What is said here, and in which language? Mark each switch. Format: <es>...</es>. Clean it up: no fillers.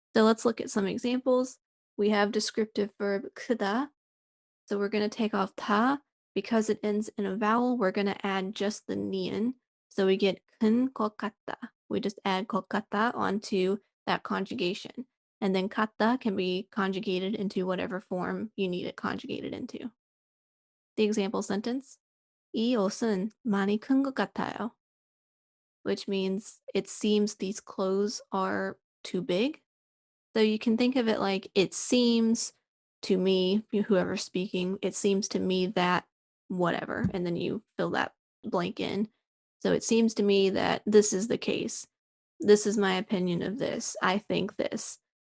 <en>So let's look at some examples. We have descriptive verb 크다, so we're going to take off ta. Because it ends in a vowel, we're going to add just the nian. So we get 큰 것 같다. We just add 것 같다 onto that conjugation. And then 같다 can be conjugated into whatever form you need it conjugated into. The example sentence,</en> <ko>이 옷은 많이 큰 것 같아요.</ko> <en>Which means it seems these clothes are too big. So you can think of it like it seems to me, whoever's speaking, it seems to me that whatever, and then you fill that blank in. So it seems to me that this is the case. This is my opinion of this. I think this.</en>